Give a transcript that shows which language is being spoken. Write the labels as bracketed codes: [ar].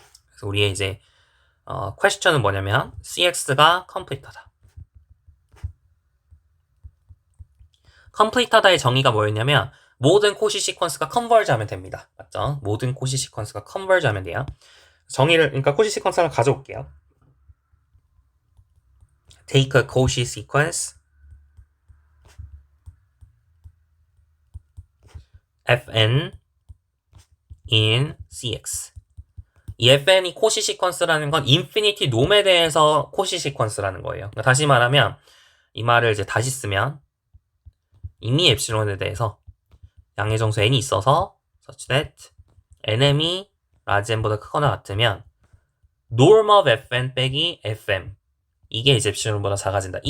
[ko] 그래서 우리의 이제 question은 뭐냐면 cx가 complete하다. complete하다의 정의가 뭐였냐면 모든 코시 시퀀스가 컨버지 하면 됩니다. 맞죠? 모든 코시 시퀀스가 컨버지 하면 돼요. 정의를 그러니까 코시 시퀀스 하나 가져올게요. [en] take a Cauchy sequence fn in cx. [ko] 이 fn이 코시 시퀀스라는 건 인피니티 놈에 대해서 코시 시퀀스라는 거예요. 그러니까 다시 말하면 이 말을 이제 다시 쓰면 이미 엡실론에 대해서 양의 정수 n이 있어서 such that nm이 라지 n보다 크거나 같으면 norm of fn 빼기 fm 이게 이제 엡실론보다 작아진다.